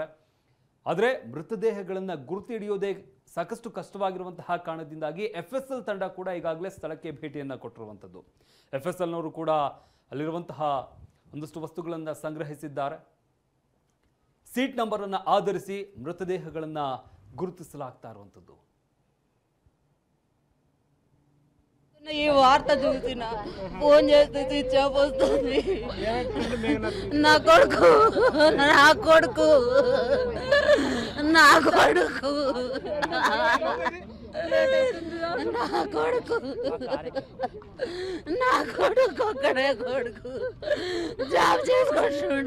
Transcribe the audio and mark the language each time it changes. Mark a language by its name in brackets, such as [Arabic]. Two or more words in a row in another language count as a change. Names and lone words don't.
[Kannada] ಆದರೆ ಮೃತದೇಹಗಳನ್ನು ಗುರುತು ಹಿಡಿಯೋದೇ ಸಾಕಷ್ಟು ಕಷ್ಟವಾಗಿರುವಂತಹ ಕಾರಣದಿಂದಾಗಿ FSL ತಂಡ ಕೂಡ ಈಗಾಗಲೇ ಸ್ಥಳಕ್ಕೆ ಭೇಟಿಯನ್ನು ಕೊಟ್ಟಿರುವಂಥದ್ದು. FSLನವರು ಕೂಡ ಅಲ್ಲಿರುವಂತಹ ಒಂದಷ್ಟು ವಸ್ತುಗಳನ್ನು ಸಂಗ್ರಹಿಸಿದ್ದಾರೆ. ಸೀಟ್ ನಂಬರ್ ಅನ್ನು ಆಧರಿಸಿ ಮೃತದೇಹಗಳನ್ನು ಗುರುತಿಸಲಾಗ್ತಾ ಇರುವಂತದ್ದು. [Telugu] ఈ వార్త చూసిన ఫోన్ చేస్తే [English] switch off [Telugu] వస్తుంది. నా కొడుకు నా కొడుకు నా కొడుకు నా కొడుకు నా కొడుకు ఒక్కడే కొడుకు జాబ్ చేసుకుంటున్నాడు.